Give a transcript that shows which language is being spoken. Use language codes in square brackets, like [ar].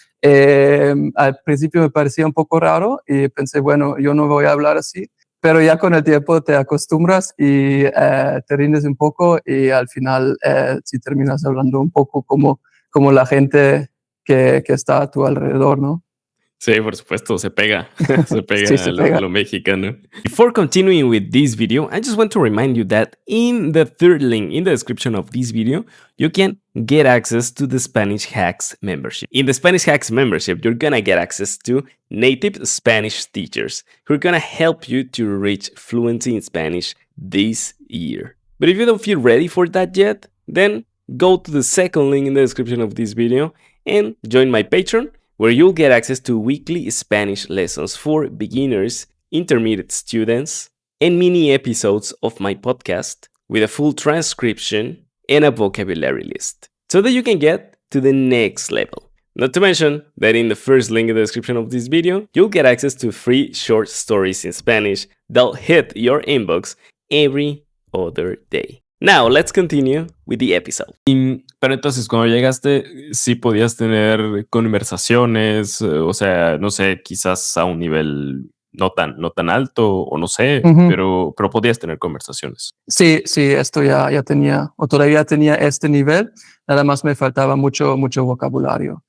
[es] Al principio me parecía un poco raro y pensé, bueno, yo no voy a hablar así, pero ya con el tiempo te acostumbras y te rindes un poco y al final sí terminas hablando un poco como la gente que está a tu alrededor, ¿no? Sí, por supuesto, se pega, se Sí, pega se a lo, pega. lo mexicano. [en] Before continuing with this video, I just want to remind you that in the third link in the description of this video, you can get access to the Spanish Hacks membership. In the Spanish Hacks membership, you're gonna get access to native Spanish teachers who are gonna help you to reach fluency in Spanish this year. But if you don't feel ready for that yet, then go to the second link in the description of this video and join my Patreon, where you'll get access to weekly Spanish lessons for beginners, intermediate students, and mini episodes of my podcast with a full transcription and a vocabulary list, so that you can get to the next level. Not to mention that in the first link in the description of this video, you'll get access to free short stories in Spanish that'll hit your inbox every other day. Now, let's continue with the episode. [es] Pero entonces, cuando llegaste, sí podías tener conversaciones, o sea, no sé, quizás a un nivel no tan alto, o no sé, Ujú. pero podías tener conversaciones. Sí, esto ya tenía, o todavía tenía este nivel, nada más me faltaba mucho vocabulario.